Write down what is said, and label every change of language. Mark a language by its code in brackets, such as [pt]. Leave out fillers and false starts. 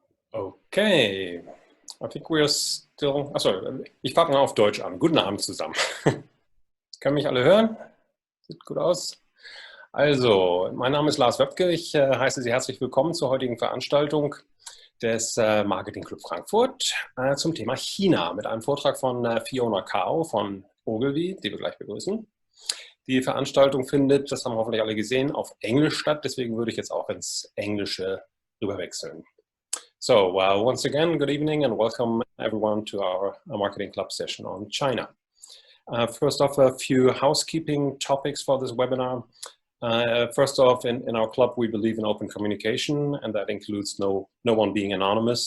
[en] Okay, I think we are still. [de] Achso, ich fange mal auf Deutsch an. Guten Abend zusammen. Können mich alle hören? Sieht gut aus. Also, mein Name ist Lars Wöpke. Ich heiße Sie herzlich willkommen zur heutigen Veranstaltung des Marketing Club Frankfurt zum Thema China mit einem Vortrag von Fiona Cao von Ogilvy, die wir gleich begrüßen. Die Veranstaltung findet, das haben hoffentlich alle gesehen, auf Englisch statt. Deswegen würde ich jetzt auch ins Englische rüberwechseln. [en] So, once again, good evening and welcome everyone to our Marketing Club session on China. First off, a few housekeeping topics for this webinar. First off, in our club, we believe in open communication, and that includes no one being anonymous.